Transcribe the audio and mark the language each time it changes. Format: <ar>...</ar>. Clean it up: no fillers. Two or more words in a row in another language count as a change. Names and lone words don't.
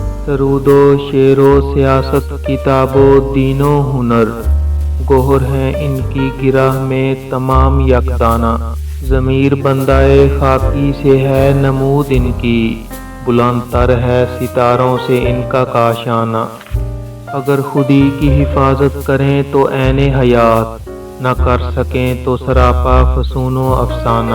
<ur>سرود و شعر و سیاست کتاب و دین و ہنر، گوہر ہیں ان کی گرہ میں تمام یکدانہ۔ ضمیر بندائے خاکی سے ہے نمود ان کی، بلند تر ہے ستاروں سے ان کا کاشانہ۔ اگر خودی کی حفاظت کریں تو عین حیات، نہ کر سکیں تو سراپا فسون و افسانہ۔</ur>